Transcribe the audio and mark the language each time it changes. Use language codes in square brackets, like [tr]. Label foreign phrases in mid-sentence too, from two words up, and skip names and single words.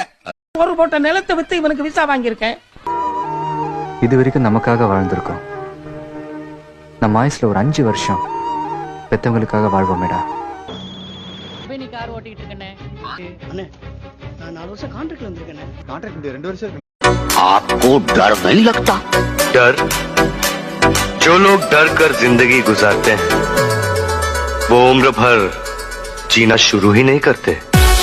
[ta] ஒரு போட்ட நிலத்தை வித்து இவனுக்கு விசா வாங்கியிருக்கேன். இது வரைக்கும் நமக்காக வாழ்ந்திருக்கோம். நம்ம ஆயுசுல ஒரு 5 வருஷம் பெத்தவங்களுக்காக வாழ்வோமேடா. நீ கார் ஓட்டிட்டு இருக்கனே அண்ணே, நான் 4 வருஷம் கான்ட்ராக்ட்ல வந்திருக்கேனே. கான்ட்ராக்ட் 2 வருஷம் இருக்கு. [hi] आपको डर नहीं लगता? डर, जो लोग डर कर जिंदगी गुजारते हैं वो उम्र भर जीना शुरू ही नहीं करते।